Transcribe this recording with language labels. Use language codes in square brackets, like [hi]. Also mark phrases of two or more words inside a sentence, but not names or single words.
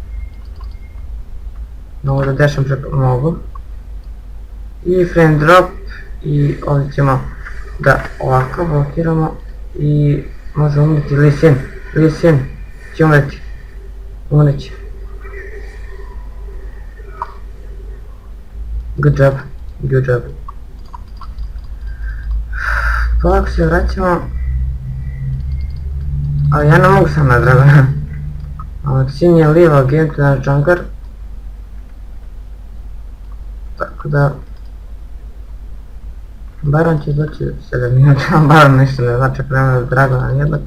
[bs] Mogu da dešam preko, mogu. I frame drop, i ovdje ćemo da ovako blokiramo i može umreti Lee Sin. Lee Sin će umreti. Umreći. [en] Good job, good job. [bs] Polako se vraćamo. Ali ja ne mogu sam na Dragona. Sin je live agent naš jungler. Tako da... Baron će doći 7 minuta, Baron ništa ne znači ako nema Dragona nijednog.